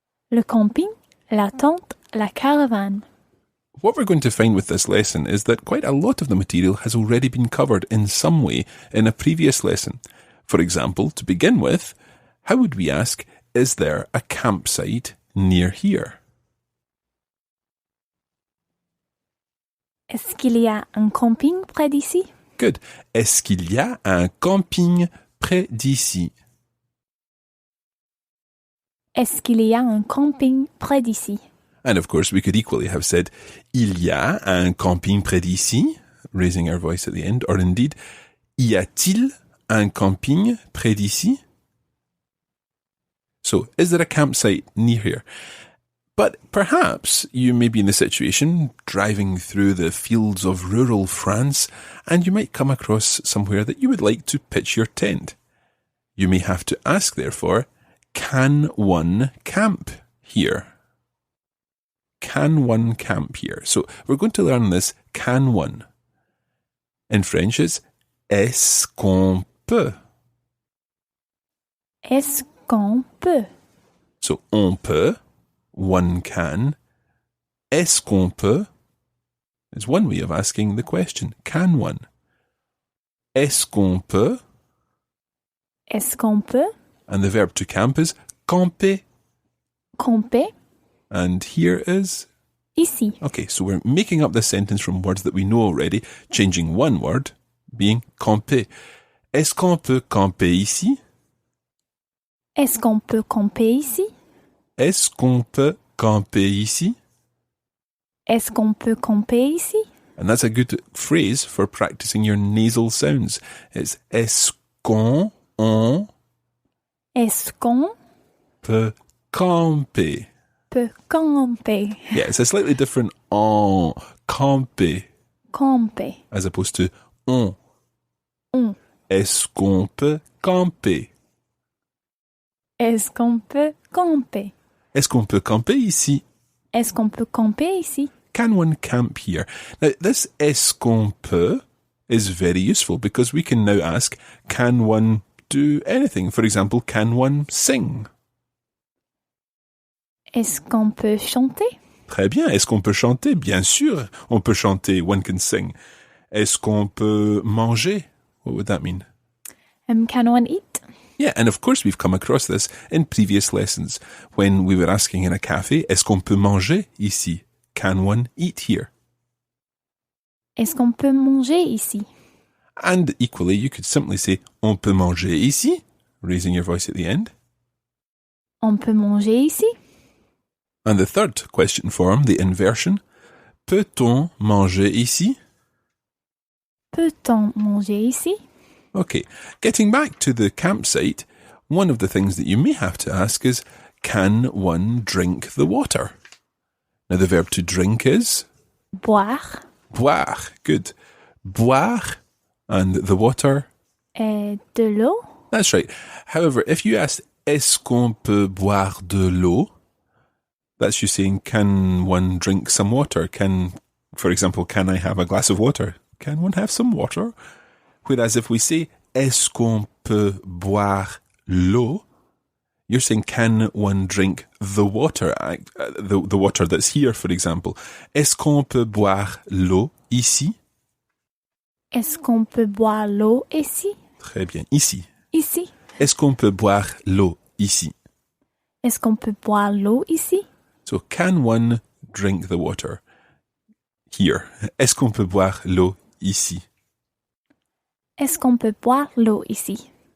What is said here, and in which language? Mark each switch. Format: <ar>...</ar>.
<fr>Le camping, la tente, la caravane.</fr> <en>What we're going to find with this lesson is that quite a lot of the material has already been covered in some way in a previous lesson. For example, to begin with, how would we ask, is there a campsite near here?</en> <fr>Est-ce qu'il y a un camping près d'ici?</fr> <en>Good.</en> <fr>Est-ce qu'il y a un camping près d'ici? Est-ce qu'il y a un camping près d'ici?</fr> <en>And of course, we could equally have said,</en> <fr>il y a un camping près d'ici,</fr> <en>raising our voice at the end, or indeed,</en> <fr>y a-t-il un camping près d'ici?</fr> <en>So, is there a campsite near here? But perhaps you may be in the situation driving through the fields of rural France, and you might come across somewhere that you would like to pitch your tent. You may have to ask, therefore, can one camp here? Can one camp here? So we're going to learn this can one. In French, it's</en> <fr>est-ce qu'on peut? Est-ce qu'on peut? So on peut,</fr> <en>one can.</en> <fr>Est-ce qu'on peut?</fr> <en>Is one way of asking the question. Can one?</en> <fr>Est-ce qu'on peut? Est-ce qu'on peut?</fr> <en>And the verb to camp is camper.</en> <fr>Camper.</fr> <en>And here is?</en> <fr>Ici.</fr> <en>Okay, so we're making up this sentence from words that we know already, changing one word, being camper.</en> <fr>Est-ce qu'on peut camper ici? Est-ce qu'on peut camper ici? Est-ce qu'on peut camper ici? Est-ce qu'on peut camper ici?</fr> <en>And that's a good phrase for practicing your nasal sounds.</en> <fr>It's est-ce qu'on Est-ce qu'on peut camper? peut camper?</fr> <en>Yeah, it's a slightly different en, camper,</en> <fr>Camper.</fr> <en>as opposed to on.</en> <fr>On. Est-ce qu'on peut camper? Est-ce qu'on peut camper? Est-ce qu'on peut camper ici? Est-ce qu'on peut camper ici?</fr> <en>Can one camp here? Now, this</en> <fr>est-ce qu'on peut</fr> <en>is very useful because we can now ask, can one do anything? For example, can one sing?</en> <fr>Est-ce qu'on peut chanter? Très bien. Est-ce qu'on peut chanter? Bien sûr, on peut chanter.</fr> <en>One can sing.</en> <fr>Est-ce qu'on peut manger?</fr> <en>What would that mean? Can one eat? Yeah, and of course we've come across this in previous lessons when we were asking in a cafe,</en> <fr>est-ce qu'on peut manger ici?</fr> <en>Can one eat here?</en> <fr>Est-ce qu'on peut manger ici?</fr> <en>And equally, you could simply say,</en> <fr>on peut manger ici,</fr> <en>raising your voice at the end.</en> <fr>On peut manger ici?</fr> <en>And the third question form, the inversion,</en> <fr>peut-on manger ici? Peut-on manger ici?</fr> <en>Okay, getting back to the campsite, one of the things that you may have to ask is, can one drink the water? Now the verb to drink is?</en> <fr>Boire.</fr> <en>Boire, good. Boire, and the water?</en> <fr>De l'eau.</fr> <en>That's right. However, if you asked,</en> <fr>est-ce qu'on peut boire de l'eau?</fr> <en>That's you saying, can one drink some water? For example, can I have a glass of water? Can one have some water? Whereas if we say,</en> <fr>est-ce qu'on peut boire l'eau?</fr> <en>You're saying, can one drink the water? The water that's here, for example.</en> <fr>Est-ce qu'on peut boire l'eau ici? Est-ce qu'on peut boire l'eau ici? Très bien. Ici. Ici. Est-ce qu'on peut boire l'eau ici? Est-ce qu'on peut boire l'eau ici?</fr> <en>So, can one drink the water here?</en> <fr>Est-ce qu'on peut boire l'eau ici? Est-ce qu'on peut boire l'eau ici?</fr>